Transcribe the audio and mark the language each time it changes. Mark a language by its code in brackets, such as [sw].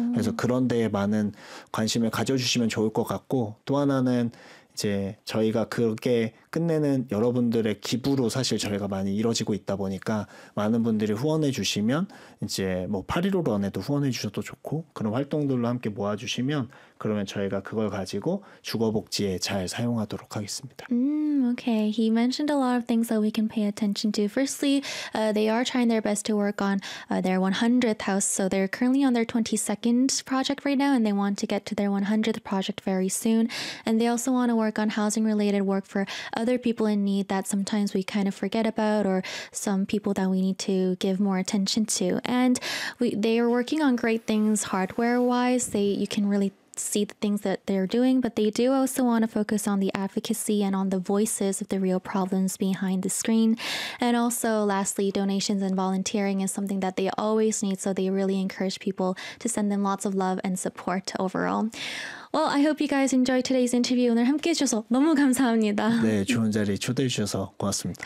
[ko] 그래서 그런 데에 많은 관심을 가져주시면 좋을 것 같고 또 하나는 이제 저희가 그렇게 끝내는 여러분들의 기부로 사실 저희가 많이 이뤄지고 있다 보니까 많은 분들이 후원해 주시면 이제 뭐 815 런에도 후원해 주셔도 좋고 그런 활동들로 함께 모아 주시면 그러면 저희가 그걸 가지고 주거복지에 잘 사용하도록 하겠습니다. [en] Okay, he mentioned a lot of things that we can pay attention to. Firstly, they are trying their best to work on their 100th house. So they're currently on their 22nd project right now, and they want to get to their 100th project very soon. And they also want to work on housing-related work for other people in need that sometimes we kind of forget about or some people that we need to give more attention to. And they are working on great things hardware-wise. You can really see the things that they're doing, but they do also want to focus on the advocacy and on the voices of the real problems behind the screen. And also, lastly, donations and volunteering is something that they always need, so they really encourage people to send them lots of love and support overall. Well, I hope you guys enjoyed today's interview. [ko] 오늘 함께 해주셔서 너무 감사합니다. 네, 좋은 자리 초대해 주셔서 고맙습니다.